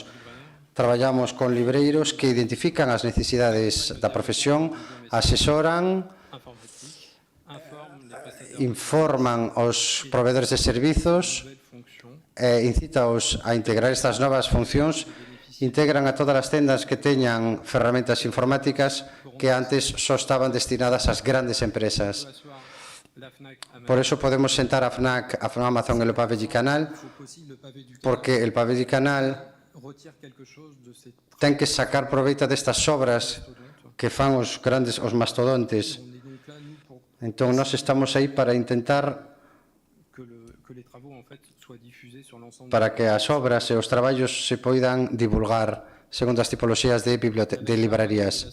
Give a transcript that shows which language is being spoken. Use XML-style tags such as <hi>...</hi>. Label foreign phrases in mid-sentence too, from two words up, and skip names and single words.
<gl>Traballamos con libreiros que identifican as necesidades da profesión, asesoran, informan aos proveedores de servizos e incítaos a integrar estas novas funcións. Integran a todas as tendas que teñan ferramentas informáticas que antes só estaban destinadas ás grandes empresas. Por eso podemos sentar a FNAC, a Amazon e o Pave du Canal, porque el Pave du Canal ten que sacar proveita destas obras que fan os grandes, os mastodontes. Entón, nós estamos aí para intentar para que as obras e os traballos se poidan divulgar segundo as tipoloxías de librarías.</gl>